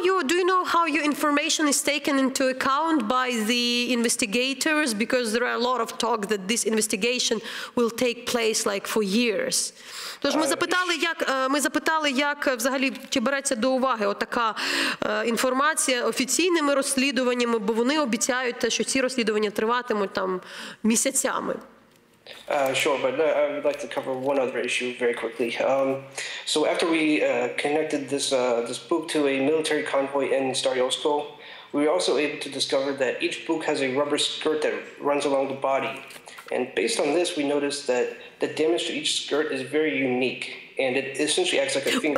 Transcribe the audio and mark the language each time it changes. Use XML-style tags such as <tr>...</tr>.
<en>Do you know how your information is taken into account by the investigators? Because there are a lot of talk that this investigation will take place like for years.</en> <uk>Тож ми запитали, як взагалі чи береться до уваги отака інформація офіційними розслідуваннями, бо вони обіцяють те, що ці розслідування триватимуть там місяцями.</uk> <en>Sure, but I would like to cover one other issue very quickly. So after we connected this book to a military convoy in Stary Oskol, we were also able to discover that each book has a rubber skirt that runs along the body. And based on this, we noticed that the damage to each skirt is very unique, and it essentially acts like a finger.</en>